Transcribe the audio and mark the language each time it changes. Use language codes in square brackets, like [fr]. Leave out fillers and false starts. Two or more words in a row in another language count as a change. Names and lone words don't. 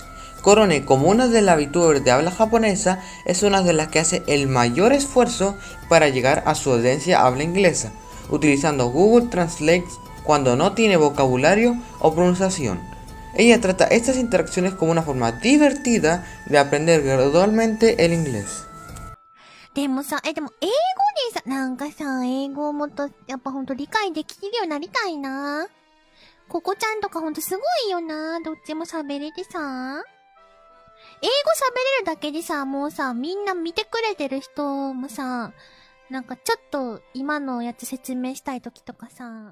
[es] Korone, como una de las VTubers de habla japonesa, es una de las que hace el mayor esfuerzo para llegar a su audiencia habla inglesa, utilizando Google Translate cuando no tiene vocabulario o pronunciación. Ella trata estas interacciones como una forma divertida de aprender gradualmente el inglés. [ja] でもさ、でも英語でさ、なんかさ、英語をもっと、やっぱほんと理解できるようになりたいな。ここちゃんとかほんとすごいよな。どっちも喋れてさ。英語喋れるだけでさ、もうさ、みんな見てくれてる人もさ、なんかちょっと今のやつ説明したい時とかさ。